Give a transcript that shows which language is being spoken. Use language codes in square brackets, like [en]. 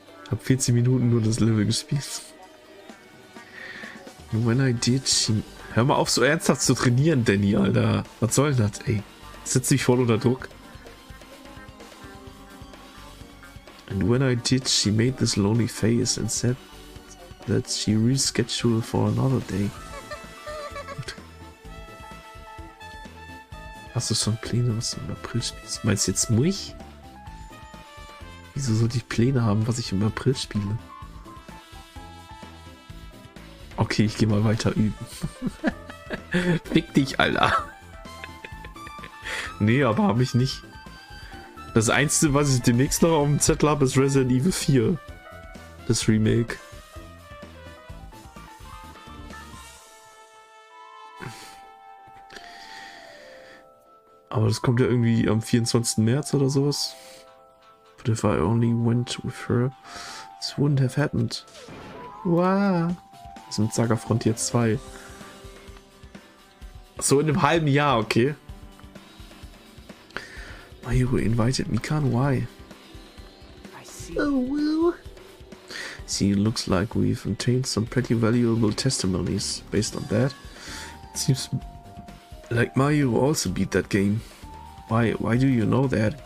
[de] Hab 14 Minuten nur das Level gespielt. [en] When I did, [de] hör mal auf, so ernsthaft zu trainieren, Danny, Alter. Was soll das, ey? Setz dich voll unter Druck. [en] And when I did, she made this lonely face and said that she rescheduled for another day. [de] Hast du schon Pläne, was du im April spielst? Meinst du jetzt mich? Wieso sollte ich Pläne haben, was ich im April spiele? Okay, ich gehe mal weiter üben. Fick dich, Alter. Nee, aber habe ich nicht. Das Einzige, was ich demnächst noch auf dem Zettel habe, ist Resident Evil 4. Das Remake. Aber das kommt ja irgendwie am 24. März oder sowas. [en] But if I only went with her, this wouldn't have happened. Wow. [de] Das ist mit Saga Frontier 2. So in einem halben Jahr, okay. [en] My hero invited me, can't why? I see. Oh, well. See, it looks like we've obtained some pretty valuable testimonies based on that. It seems like Mayu also beat that game. Why do you know that?